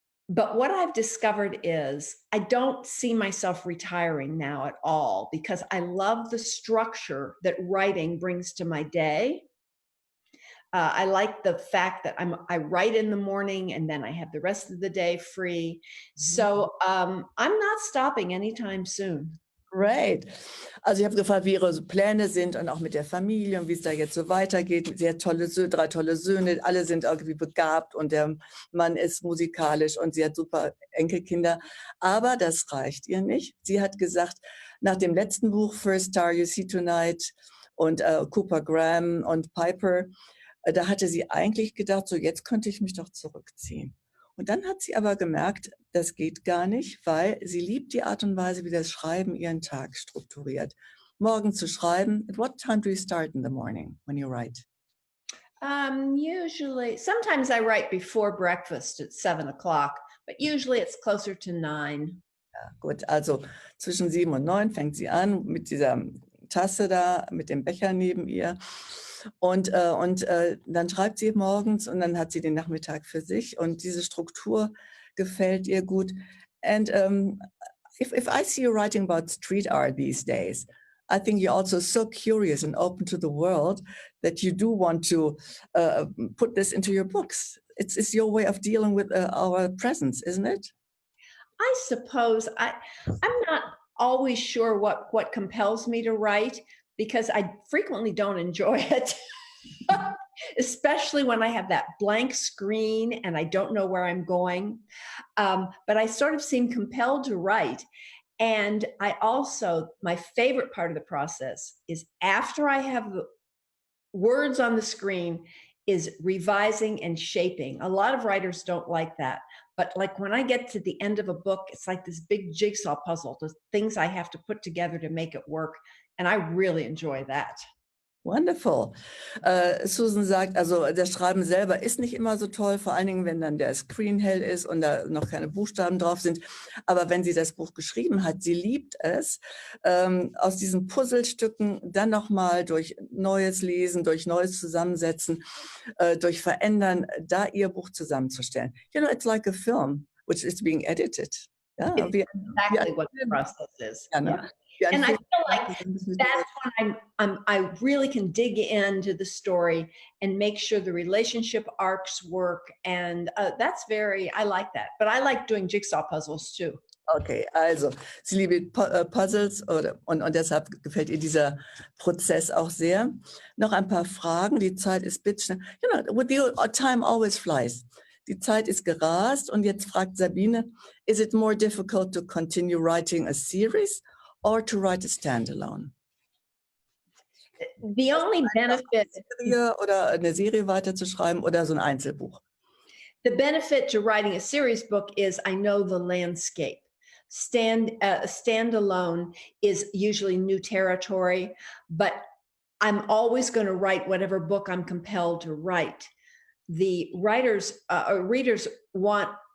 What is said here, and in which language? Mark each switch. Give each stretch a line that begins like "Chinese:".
English: But what I've discovered is I don't see myself retiring now at all because I love the structure that writing brings to my day. I like the fact that I write in the morning and then I have the rest of the day free. So I'm not stopping anytime soon. Great.
German: Also ich habe gefragt, wie Ihre Pläne sind und auch mit der Familie und wie es da jetzt so weitergeht. Sie hat 3 tolle Söhne, alle sind irgendwie begabt und der Mann ist musikalisch und sie hat super Enkelkinder. Aber das reicht ihr nicht. Sie hat gesagt, nach dem letzten Buch, First Star You See Tonight und Cooper Graham und Piper, da hatte sie eigentlich gedacht, so jetzt könnte ich mich doch zurückziehen. Und dann hat sie aber gemerkt, das geht gar nicht, weil sie liebt die Art und Weise, wie das Schreiben ihren Tag strukturiert. Morgen zu schreiben.
English: At what time do you start in the morning when you write? Usually, sometimes I write before breakfast at 7 o'clock, but usually it's closer to 9.
German: Ja, gut, also zwischen 7 und 9 fängt sie an mit dieser Tasse da, mit dem Becher neben ihr. Und dann schreibt sie morgens und dann hat sie den Nachmittag für sich und diese Struktur gefällt ihr gut.
English: And if I see you writing about street art these days, I think you're also so curious and open to the world that you do want to put this into your books. It's your way of dealing with our presence, isn't it? I suppose I'm not always sure what compels me to write because I frequently don't enjoy it. Especially when I have that blank screen and I don't know where I'm going. But I sort of seem compelled to write. And I also, my favorite part of the process is after I have the words on the screen is revising and shaping. A lot of writers don't like that. But like when I get to the end of a book, it's like this big jigsaw puzzle, the things I have to put together to make it work. And I really enjoy that. Wonderful.
German: Susan sagt, also das Schreiben selber ist nicht immer so toll, vor allen Dingen, wenn dann der Screen hell ist und da noch keine Buchstaben drauf sind. Aber wenn sie das Buch geschrieben hat, sie liebt es, aus diesen Puzzlestücken dann nochmal durch neues Lesen, durch neues Zusammensetzen, durch Verändern, da ihr Buch zusammenzustellen.
English: You know, it's like a film, which is being edited.
German: Ja,
English: It's exactly what the process is.
German: Ja, ne?
English: Yeah. And I feel like that's when I really can dig into the story and make sure the relationship arcs work. And I like that. But I like doing jigsaw puzzles too.
German: Okay, also sie liebt Puzzles und deshalb gefällt ihr dieser Prozess auch sehr. Noch ein paar Fragen, die Zeit ist bitteschön.
English: You know, with you, time always flies.
German: Die Zeit ist gerast und jetzt fragt Sabine,
English: is it more difficult to continue writing a series or to write a standalone? The only benefit
German: oder eine Serie weiterzuschreiben oder so ein Einzelbuch.
English: The benefit to writing a series book is I know the landscape. Standalone is usually new territory, but I'm always going to write whatever book I'm compelled to write. The readers want